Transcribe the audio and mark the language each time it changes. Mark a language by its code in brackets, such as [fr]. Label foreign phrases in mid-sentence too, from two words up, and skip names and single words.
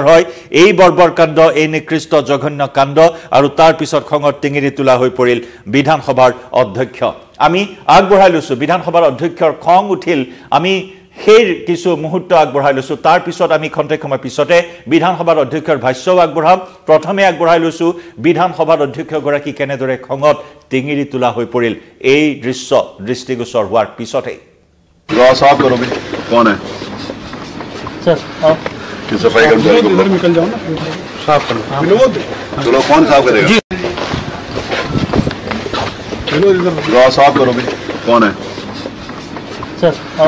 [as] হয় এই বৰ্বৰ কাণ্ড এই নিকৃষ্ট জঘন্য কাণ্ড আৰু তাৰ পিছত খঙত টিঙিৰি তোলা হৈ পৰিল বিধানসভাৰ অধ্যক্ষ আমি আগবঢ়াই লৈছো বিধানসভাৰ অধ্যক্ষৰ খং উঠিল আমি সেই কিছু মুহূৰ্ত আগবঢ়াই লৈছো তাৰ পিছত আমি খন্তেক সময় পিছতে বিধানসভাৰ অধ্যক্ষৰ ভাষ্য আগবঢ়াম প্ৰথমে আগবঢ়াই লৈছো বিধানসভাৰ অধ্যক্ষগৰাকী কেনেদৰে খঙত টিঙিৰি তোলা হৈ পৰিল এই দৃশ্য দৃষ্টিগোচৰ হোৱাৰ পিছতে [hi] साफ करो भी कौन है सर आओ कि सफाई कर्मचारी को इधर निकल जाओ ना साफ करो विनोद चलो कौन साफ करेगा विनोद इधर साफ करो भी कौन है सर आओ